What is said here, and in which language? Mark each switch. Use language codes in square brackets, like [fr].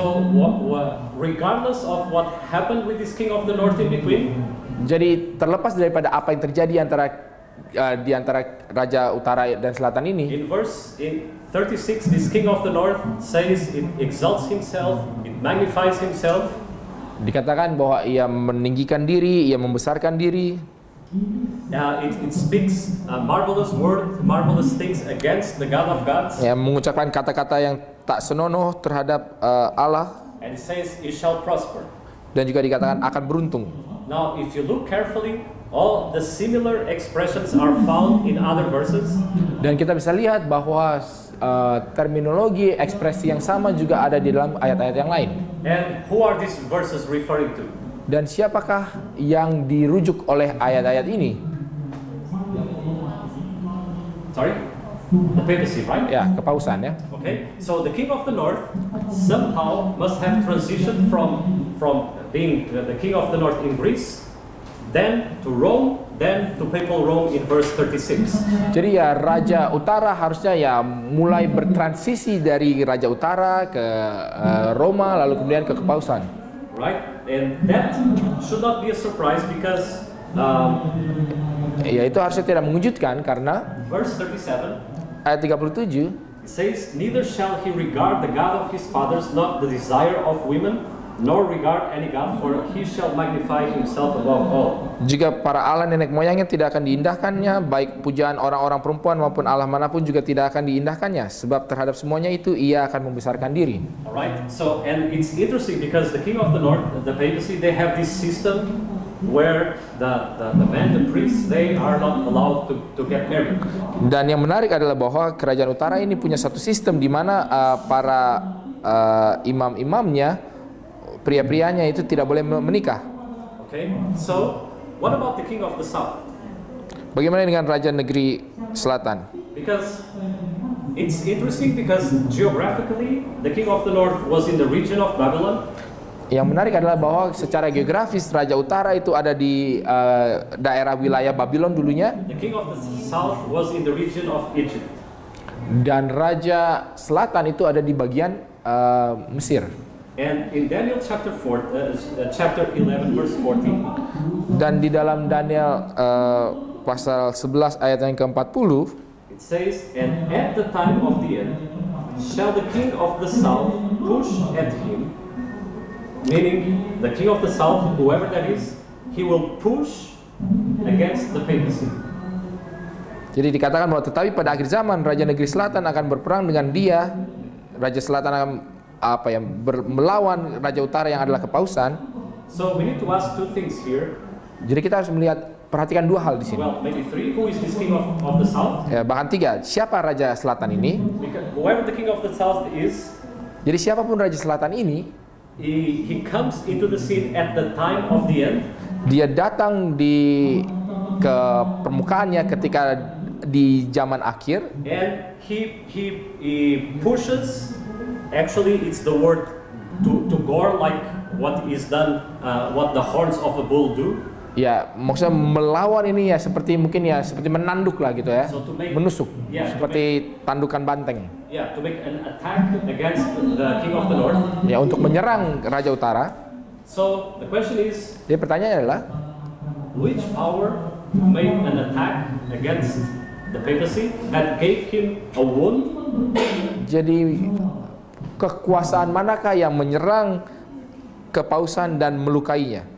[en] So regardless of what happened with this king of the north in between, [id] jadi terlepas daripada apa yang terjadi di antara raja utara dan selatan ini, [en] in 36, this king of the north says it exalts himself, it magnifies himself. [id] Dikatakan bahwa ia meninggikan diri, ia membesarkan diri. [en] It speaks marvelous things against the God of gods. [id] Ya, mengucapkan kata-kata yang tak senonoh terhadap Allah, [en] and it says, "You shall prosper." [id] dan juga dikatakan akan beruntung. [en] Now, if you look carefully, all the similar expressions are found in other verses. [id] Dan kita bisa lihat bahwa terminologi ekspresi yang sama juga ada di dalam ayat-ayat yang lain. [en] And who are these verses referring to? [id] Dan siapakah yang dirujuk oleh ayat-ayat ini? [en] Sorry? The papacy, right? [id] Ya, kepausan ya. [en] Okay, so the king of the north somehow must have transitioned from being the king of the north in Greece, then to Rome, then to papal Rome in verse 36. [id] Jadi ya Raja Utara harusnya ya mulai bertransisi dari Raja Utara ke Roma, lalu kemudian ke kepausan. [en] Right, and that should not be a surprise because [id] Ya itu harusnya tidak mengejutkan karena [en] verse 37 [id] ayat 37 [en] says, "Neither shall he regard the God of his fathers, not the desire of women, nor regard any God, for he shall magnify himself above all." [id] Juga para Allah nenek moyangnya tidak akan diindahkannya, baik pujaan orang-orang perempuan maupun Allah manapun juga tidak akan diindahkannya, sebab terhadap semuanya itu ia akan membesarkan diri. [en] Alright, so and it's interesting because the king of the north, the papacy, they have this system where the men, the priests, they are not allowed to get married. [id] Dan yang menarik adalah bahwa kerajaan utara ini punya satu sistem di mana para imam-imamnya, pria-prianya itu tidak boleh menikah. [en] Okay, so what about the king of the south? [id] Bagaimana dengan raja negeri selatan? [en] Because it's interesting because geographically the king of the north was in the region of Babylon. [id] Yang menarik adalah bahwa secara geografis Raja Utara itu ada di daerah wilayah Babylon dulunya, [en] The king of the south was in the region of Egypt. [id] dan Raja Selatan itu ada di bagian Mesir. [en] And in Daniel chapter 11 verse 14, [id] Dan di dalam Daniel pasal 11 ayat yang ke-40, [en] it says, "And at the time of the end shall the king of the south push at him," meaning the king of the south, whoever that is, he will push against the papacy. [id] jadi dikatakan bahwa tetapi pada akhir zaman Raja Negeri Selatan akan berperang dengan dia. Raja Selatan akan melawan Raja Utara yang adalah kepausan. [en] So we need to ask two things here. [id] Jadi kita harus perhatikan dua hal di sini. [en] Well, maybe three. Who is this king of the south? [id] Ya, bahkan tiga. Siapa Raja Selatan ini? [en] Because whoever the king of the south is, [id] Jadi siapapun Raja Selatan ini, [en] he comes into the scene at the time of the end. [id] dia datang ke permukaannya ketika di zaman akhir, [en] And he pushes. Actually, it's the word to gore, like what is done, what the horns of a bull do. [id] ya maksudnya melawan ini ya seperti mungkin ya seperti menanduk lah gitu ya, [en] So to make- [id] menusuk, [en] Yeah, [id] seperti tandukan banteng. [en] Yeah, to make an attack against the king of the north. [id] Ya untuk menyerang Raja Utara. [en] So the question is, [id] Jadi pertanyaannya adalah [en] which power made an attack against the papacy that gave him a wound? [id] jadi kekuasaan manakah yang menyerang kepausan dan melukainya